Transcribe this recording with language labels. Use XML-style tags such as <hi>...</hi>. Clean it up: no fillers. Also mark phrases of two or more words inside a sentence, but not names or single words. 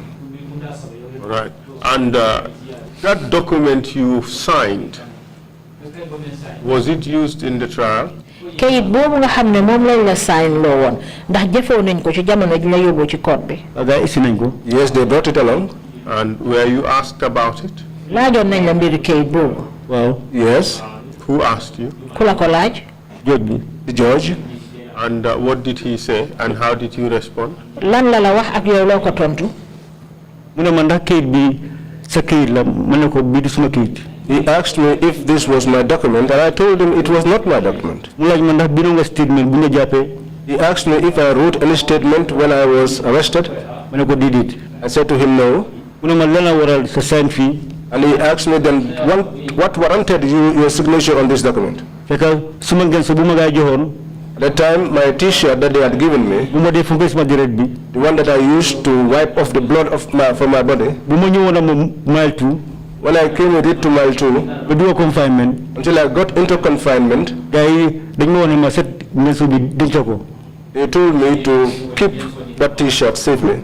<en>Right. And that document you signed, was it used in the trial?</en> <wo>Kayit boobu nga xam ne moom lañ la sign loo woon ndax jëfoo nañ ko ci jamono ji la yóbbu ci court bi.</wo> <en>Yes, they brought it along. And were you asked about it?</en> <wo>Laajoon nañ la mbiri kayit boobu.</wo> <en>Well, yes. Who asked you?</en> <wo>Ku la ko laaj?</wo> <en>The judge. And what did he say, and how did you respond?</en> <wo>Lan la la wax ak yow loo ko tontu? Mu ne ma ndax kayit bi sa kayit la ma ne ko bii du suma kayit.</wo> <en>He asked me if this was my document, and I told him it was not my document.</en> <wo>Mu laaj ma ndax bindu nga statement bu nga jàppee.</wo> <en>He asked me if I wrote any statement when I was arrested.</en> <wo>Ma ne ko déedéet.</wo> <en>I said to him no.</en> <wo>Mu ne ma lan la waral sa sign fii.</wo> <en>And he asked me then what warranted your signature on this document.</en> <wo>Fekk suma ngeen sa bu ma gaa joxoon.</wo> <en>At the time, my T-shirt that they had given me, the one that I used to wipe off the blood from my body, when I came with it to Mile 2, confinement, until I got into confinement, they told me to keep that T-shirt safely.</en>